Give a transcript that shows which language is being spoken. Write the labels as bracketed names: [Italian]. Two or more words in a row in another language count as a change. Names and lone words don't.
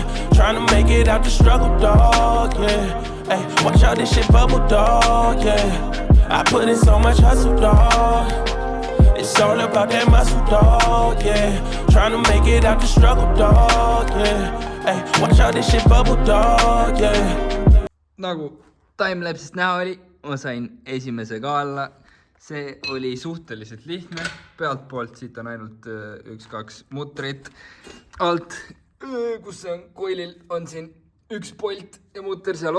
[English] Tryna make it out the struggle, dog, yeah. Hey, watch out, this shit bubble, dog, yeah. I put in so much hustle, dog. It's all about that muscle, dog, yeah. Tryna make it out the struggle, dog, yeah. Hey, watch out, this shit bubble, dog, yeah. [Estonian] Nagu timelapsist näha oli, ma sain esimese ka alla. See oli suhteliselt lihtne, pealt poolt siit on ainult 1-2 mutrit alt, kus on koilil on siin üks polt ja mutter seal